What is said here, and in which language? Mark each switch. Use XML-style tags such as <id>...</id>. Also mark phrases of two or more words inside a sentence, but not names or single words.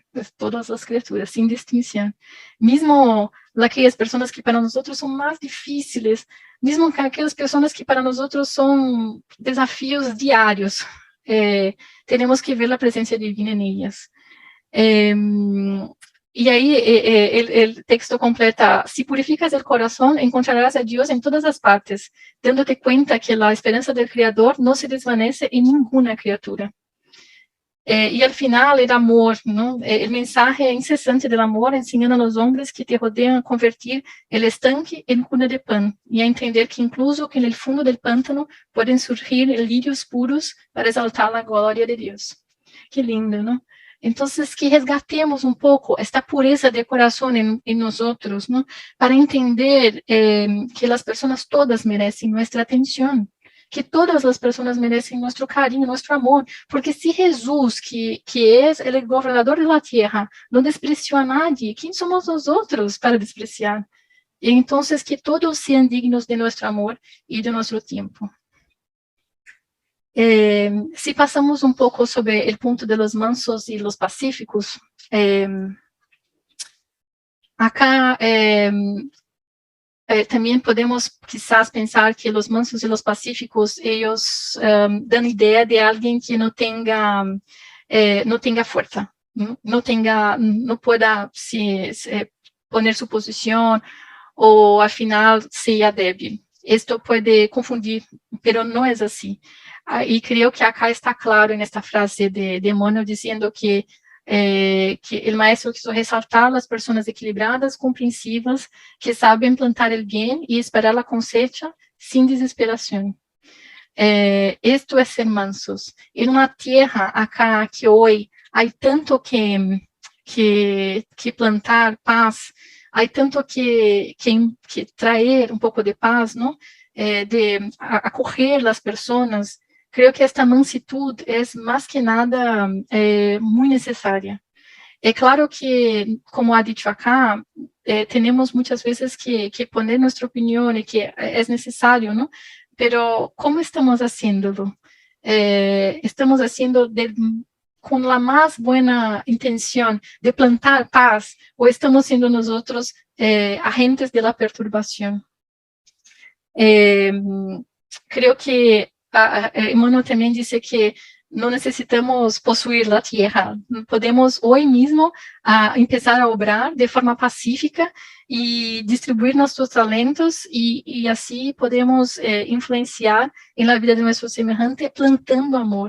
<pt>Todas as criaturas, sem distinção. Mesmo aquelas pessoas que para nós são mais difíceis, mesmo aquelas pessoas que para nós são desafios diários, temos que ver a presença divina em elas. E aí o texto completa:</pt> <es>si purificas el corazón, encontrarás a Dios en todas</es> <pt>as partes,</pt> <es>dándote cuenta que la esperanza del Creador no se desvanece en ninguna criatura. E al final, el amor, ¿no? El mensaje incesante del amor, enseñando a los hombres que te rodean a convertir el estanque en cuna de pan, y a entender que incluso que en el fondo del pántano pueden surgir lirios puros para exaltar la gloria de Dios. Que lindo, ¿no?</es> <pt>Entonces, que resgatemos um pouco esta pureza de coração em nós outros, não? Para entender que as pessoas todas merecem nossa atenção, que todas as pessoas merecem nosso carinho, nosso amor, porque se Jesus, que é o governador da terra, não despreciou</pt> <es>a nadie,</es> <pt>quem somos nós outros para despreciar? E então, que todos sejam dignos de nosso amor e de nosso tempo.</pt> <es>Si pasamos un poco sobre el punto de los mansos y los pacíficos, acá también podemos quizás pensar que los mansos y los pacíficos, ellos dan idea de alguien que no tenga fuerza, no pueda poner su posición, o al final sea débil. Esto puede confundir, pero no es así.</es> <pt>E creio que acá está claro nesta frase de Emmanuel dizendo que o maestro quis ressaltar as pessoas equilibradas, compreensivas, que sabem plantar o bem e esperar a cosecha sem desesperação. Esto é ser mansos. Em uma terra acá que hoje há tanto que plantar paz, há tanto que trazer um pouco de paz, não? De acolher as pessoas.</pt> <es>Creo que</es> <pt>esta mansitud é mais que nada muito necessária. É claro que, como</pt> <es>ha dicho acá,</es> <pt>temos muitas vezes que poner nossa opinião e que é necessário,</pt> <es>¿no? Pero, como estamos haciéndolo? Estamos haciendo</es> <pt>com a mais boa intenção de plantar paz, ou estamos sendo nós agentes</pt> <es>de la</es> <pt>perturbação?</pt> <es>Creo que</es> <pt>Emmanuel também disse que não necessitamos possuir a terra, podemos hoje mesmo começar a obrar de forma pacífica e distribuir nossos talentos e assim podemos influenciar na vida de nosso semelhante plantando amor.</pt>